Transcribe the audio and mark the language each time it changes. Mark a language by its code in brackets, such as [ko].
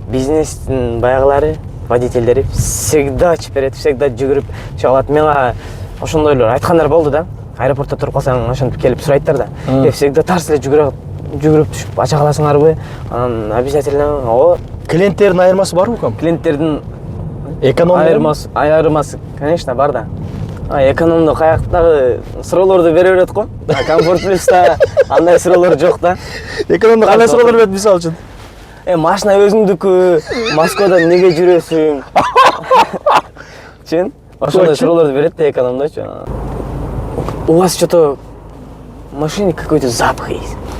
[ky] Бизнестин баягылары, водительдери всегда чиперет, всегда жүгүрүп чыга алат. Мага ошондойлор айткандар болду да. Аэропортто туруп калсаң, ошентип келип сурайттар да. Всегда тарс эле жүгүрүп түшүп ача каласыңарбы? Анан обязательно Клиенттердин айырмасы барбы ком? Клиенттердин эконом айырмасы, конечно, бар да. Экономдо каяктагы суроолорду бере берет го. Комфорт плюста андай суроолор жок да. Экономдо кандай суроолор берет мисалы үчүн? Машина өзүңдүкү, Москвада эмнеге жүрөсүң? Чын? Ошондой суроолорду берет да экономдочу. [ru] У вас что-то в машине какой-то запах есть.